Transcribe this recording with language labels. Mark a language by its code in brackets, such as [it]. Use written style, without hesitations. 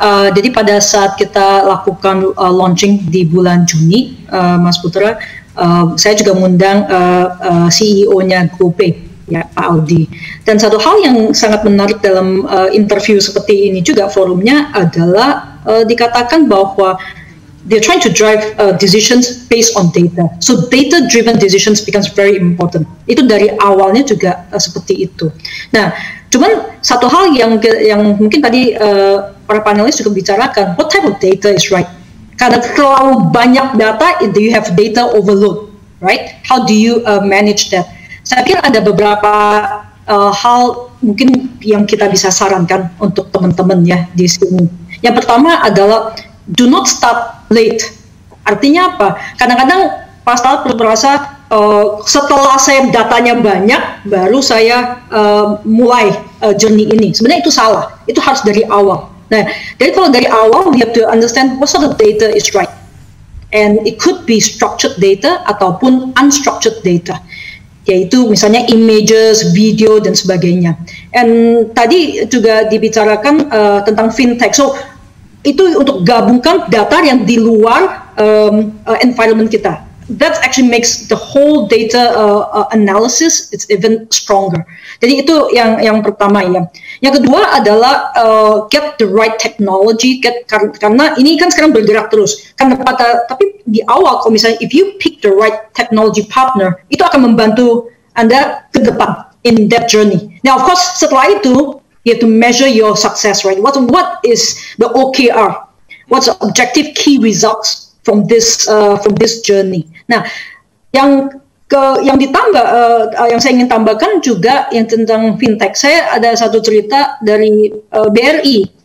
[id] Jadi pada saat kita lakukan launching di bulan Juni, Mas Putra, saya juga mengundang CEO-nya GoPay, ya Pak Aldi. Dan satu hal yang sangat menarik dalam interview seperti ini juga forumnya adalah dikatakan bahwa [en] they're trying to drive decisions based on data. So data-driven decisions becomes very important. [id] Itu dari awalnya juga seperti itu. Nah, cuman satu hal yang mungkin tadi para panelis juga bicarakan, [en] what type of data is right? [id] Karena terlalu banyak data, [en] you have data overload, right? How do you manage that? [id] Saya pikir ada beberapa hal mungkin yang kita bisa sarankan untuk teman-teman ya di sini. Yang pertama adalah [en] do not start late. [id] Artinya apa? Kadang-kadang pas startup merasa setelah saya datanya banyak, baru saya mulai journey ini. Sebenarnya itu salah. Itu harus dari awal. Nah, jadi kalau dari awal, [en] we have to understand what sort of data is right. And it could be structured data [id] ataupun [en] unstructured data. [id] Yaitu misalnya images, video, dan sebagainya. And tadi juga dibicarakan tentang fintech. So, itu untuk gabungkan data yang di luar environment kita. [en] That actually makes the whole data analysis it's even stronger. [id] Jadi itu yang pertama ya. Yang kedua adalah [en] get the right technology. [id] Karena ini kan sekarang bergerak terus. Tapi di awal kalau misalnya [en] if you pick the right technology partner, [id] itu akan membantu Anda ke depan [en] in that journey. Now of course [id] setelah itu [en] you have to measure your success, right? What is the OKR? What's the objective key results from this journey? [id] Nah, yang ditambah, yang saya ingin tambahkan juga yang tentang fintech. Saya ada satu cerita dari BRI.